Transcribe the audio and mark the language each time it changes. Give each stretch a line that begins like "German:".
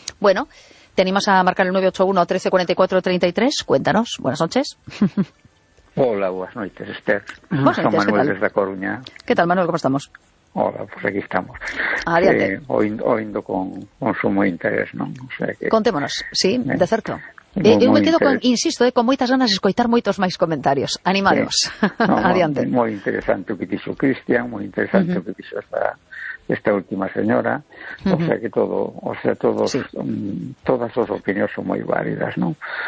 Spanish: Bueno, ¿te animas a marcar el 981-13-44-33? Cuéntanos. Buenas noches. Hola, buenas noches, Esther. Soy Manuel desde Coruña. ¿Qué tal, Manuel? ¿Cómo estamos? Hola, pues aquí estamos.
Galician: Adiante. Oindo con sumo interés, ¿no?
Spanish: O sea que, contémonos, sí, de cerca. Yo me quedo con
Galician: moitas ganas de escoitar moitos máis
Spanish: comentarios.
Galician: Animados. Adiante.
Spanish: Muy interesante
Galician: o que dixo Cristian, muy interesante o que dixo esta última señora, todos, sí. Todas as opinións son moi válidas, ¿no?